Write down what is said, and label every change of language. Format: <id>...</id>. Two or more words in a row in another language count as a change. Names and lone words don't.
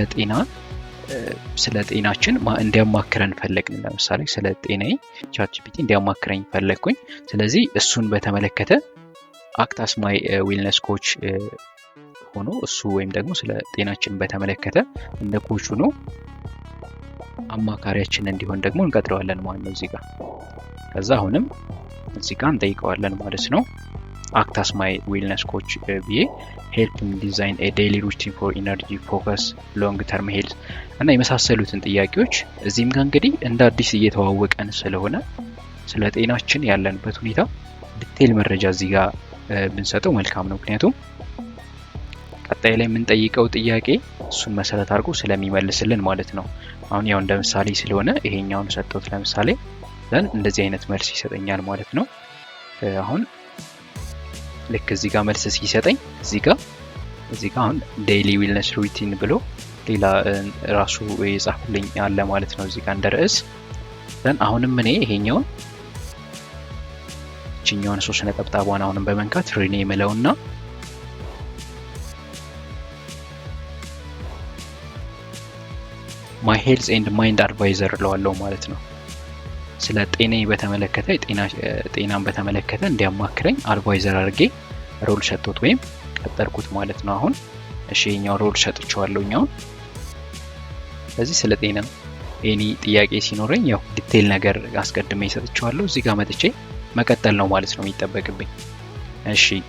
<am>ስለ ጤናችን እንዲያማክረን ፈለግን ለምሳሌ ስለ ጤናዬ ቻት ጂፒቲ እንዲያማክረኝ ፈለግኩኝ ስለዚህ እሱን በተመለከተ</am> <en>act as my wellness coach</en> <am>ሆኖ እሱ ወይም ደግሞ ስለ ጤናችን በተመለከተ እንደ ኮች ሆኖ አማካሪያችን እንዲሆን ደግሞ እንቀጥረዋለን ማለት ነው እዚህ ጋር ከዛ አሁንም እዚህ ጋር እንጠይቀዋለን ማለት ነው</am> <en>act as my wellness coach</en> <am>ቢዬ</am> <en>help me design a daily routine for energy focus long term health</en> <am>እና የመሳሰሉትን ጥያቄዎች እዚህም ጋር እንግዲህ እንደ አዲስ እየተዋወቀን ስለሆነ ስለ ጤናችን ያለንበት ሁኔታ ዲቴል መረጃ እዚህ ጋር ብንሰጠው መልካም ነው ምክንያቱም ቀጣይ ላይ ምን ጠይቀው ጥያቄ እሱን መሰረት አድርጎ ስለሚመልስልን ማለት ነው አሁን ያው እንደ ምሳሌ ስለሆነ ይሄኛውን ሰጥቶት ለምሳሌ ዘን እንደዚህ አይነት መልስ ይሰጠኛል ማለት ነው አሁን ልክ እዚህ ጋር መልስ ሲሰጠኝ እዚህ ጋር አሁን</am> <en>daily wellness routine</en> <am>ብሎ ሌላ ራሱ የጻፍልኝ አለ ማለት ነው እዚህ ጋር እንደርዕስ ደን አሁንም እኔ ይሄኛውን እቺኛውን 3 ነጥብጣቧን አሁንም በመንካት ሪኔም እለውና</am> <en>my health and mind advisor</en> <am>እለዋለሁ ማለት ነው ስለ ጤናዬ በተመለከተ ጤናን በተመለከተ እንዲያማክረኝ አድቫይዘር አድርጌ ሮል ሰጥቶት ወይም ቀጠርኩት ማለት ነው አሁን እሺ ይሄኛው ሮል ሰጥቻለሁኛው ስለዚህ ስለ ጤና ኤኒ ጥያቄ ሲኖረኝ ያው ዲቴል ነገር አስቀድሜ ሰጥቻለሁ እዚህ ጋር መጥቼ መቀጠል ነው ማለት ነው የሚጠበቅብኝ እሺ</am>